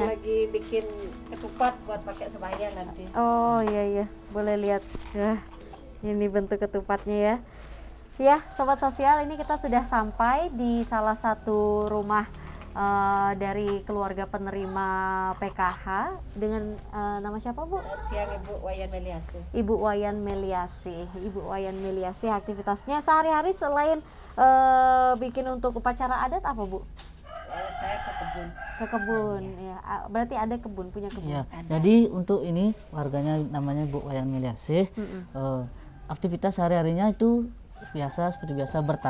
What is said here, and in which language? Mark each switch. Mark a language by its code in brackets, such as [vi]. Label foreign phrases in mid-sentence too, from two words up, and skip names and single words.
[id] lagi bikin ketupat buat pakai sembahyang nanti. Oh iya, boleh lihat. Ya, ini bentuk ketupatnya ya. Ya, sobat sosial, ini kita sudah sampai di salah satu rumah dari keluarga penerima PKH dengan nama siapa Bu? Tiang Ibu Wayan Meliase. Ibu Wayan Meliasi. Ibu Wayan Meliasi aktivitasnya sehari-hari selain bikin untuk upacara adat apa Bu? Saya ke kebun. Ke kebun ya. Berarti ada kebun, punya kebun. Ya, jadi untuk ini warganya namanya Bu Wayan Meliasih. Aktivitas sehari-harinya itu seperti biasa bertani.